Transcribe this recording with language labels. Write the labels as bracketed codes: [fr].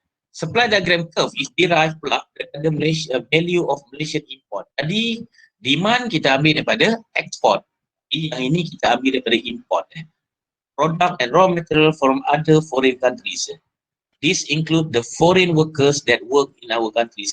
[en] Supply diagram curve is derived [ms] pula daripada [en] value of Malaysian import. [ms] Jadi [en] demand [ms] kita ambil daripada export. Yang ini kita ambil daripada import. [en] Product and raw material from other foreign countries. This include the foreign workers that work in our countries.